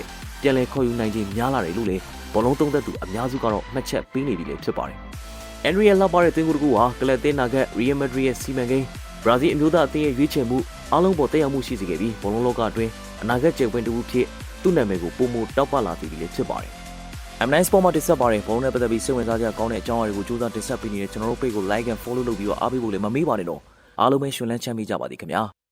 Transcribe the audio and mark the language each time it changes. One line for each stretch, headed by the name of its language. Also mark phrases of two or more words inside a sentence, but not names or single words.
Burmese: ပြန်လည်ခေါ်ယူနိုင်ခြင်းများလာတယ်လို့လည်းဘောလုံးသုံးသက်သူအများစုကတော့မှတ်ချက်ပေးနေပြီလေဖြစ်ပါတယ်။အန်ဒရီရဲ့လှပတဲ့သွင်းကိုတကူဟာကလပ်သင်းနာဂတ်ရီယယ်မက်ဒရစ်ရဲ့စီမံကိန်းဘရာဇီးအမျိုးသားအသင်းရဲ့ရွေးချယ်မှုအားလုံးပေါ်တက်ရောက်မှုရှိစေခဲ့ပြီးဘောလုံးလောကအတွင်းအနာဂတ်ကျေပွင့်တစ်ခုဖြစ်သူ့နာမည်ကိုပုံမတောက်ပလာစေပြီလေဖြစ်ပါတယ်။ M9 Sport မှာတင်ဆက်ပါတယ်ဘောလုံးနဲ့ပတ်သက်ပြီးစိတ်ဝင်စားစရာကောင်းတဲ့အကြောင်းအရာတွေကိုစူးစမ်းတင်ဆက်ပေးနေတဲ့ကျွန်တော်တို့ page ကို
English: like and follow
Burmese: လုပ်ပြီးတော့အားပေးဖို့လည်းမမေ့ပါနဲ့တော့အားလုံးပဲရှင်လန်းချမ်းမြေ့ကြပါသည်ခင်ဗျာ